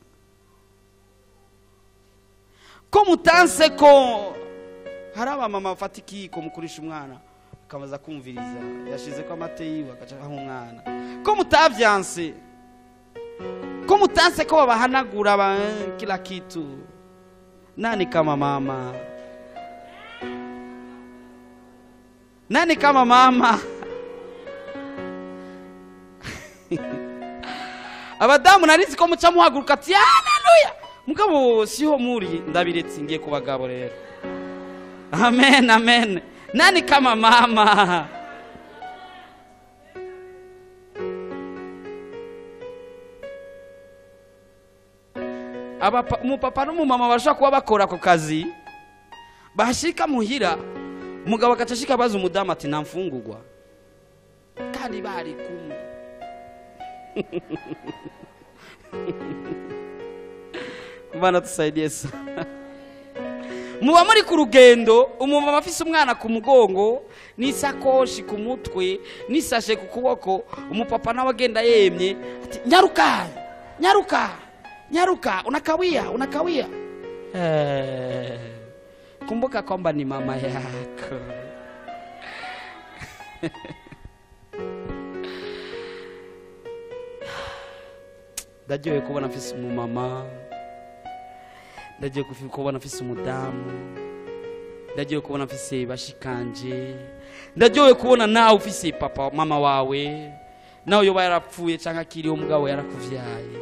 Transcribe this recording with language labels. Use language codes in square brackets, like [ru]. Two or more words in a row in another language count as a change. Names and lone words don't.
[rn] ko mutanse ko hari abamama bafata ikiko mukurisha umwana akamaza kumviriza yashize ko amate yiwe agacaho umwana, ko mutavyanse, ko mutanse ko babahanagura [sw] kila kitu. Nani kama mama? Nani kama mama? [rn] Abadamu narizi ko muca muhaguruka ati haleluya, mugabo siho muri ndabiretse ngiye ku bagabo rero. [sw] Amen, amen. Nani kama mama? [rn] Umupapa n'umumama bashaka kuba bakora ku kazi, bashika muhira umugabo akacashika baza umudamu ati namfungurwa, kandi bari kumwe. [sw] Bana tusaidie sana. [rn] Muba muri ku rugendo, umumama afise umwana ku mugongo n'isakoshi ku mutwe n'isashe ku kuboko, umupapa nawe agenda yemye ati nyaruka nyaruka nyaruka, unakawia. [sw] Kumbuka kwamba ni mama yako. [rn] Ndagiye kubona afise umumama, ndagiye kubona afise umudamu, ndagiye kubona afise bashikanje, ndagiye kubona nawe ufise papa mama wawe, nawe yoba yarapfuye canke akiriho umugabo yarakuvyaye.